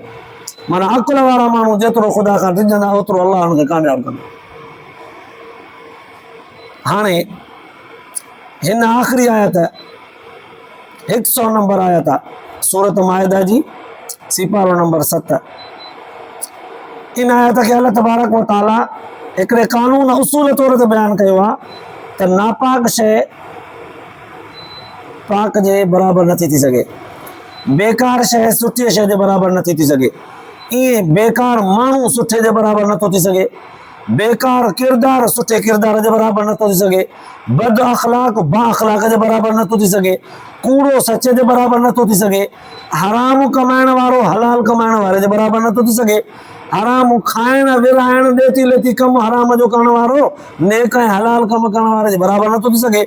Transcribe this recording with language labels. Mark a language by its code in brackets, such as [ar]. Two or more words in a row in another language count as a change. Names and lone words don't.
[sd] माना अकुल वारा माण्हू जेतिरो ख़ुदा खां डिॼंदा ओतिरो अलाह हुनखे कामयाबु कंदो। हाणे हिन आख़िरी आयत 100 नंबर आयत आहे, सूरत माइदा जी सिपारो नंबर 7। इन आयत खे [ar] الله تبارك و تعالى [sd] हिकिड़े कानून उसूल तौर ते बयान कयो आहे त नापाक शइ पाक जे बराबरि नथी थी सघे, बेकार शइ सुठी शइ जे बराबरि नथी थी सघे, ईअं बेकार माण्हू सुठे जे बराबरि नथो थी सघे, बेकार किरदार सुठे किरदार जे बराबरि नथो थी सघे, बद अख़लाक बा अख़लाक जे बराबरि नथो थी सघे, कूड़ो सचे जे बराबरि नथो थी सघे, हराम कमाइण वारो हलाल कमाइण वारे जे बराबरि नथो थी सघे, हराम खाइण विराइण ॾेती लेती कमु हराम जो करण वारो नेक ऐं हलाल कमु करण वारे जे बराबरि नथो थी सघे।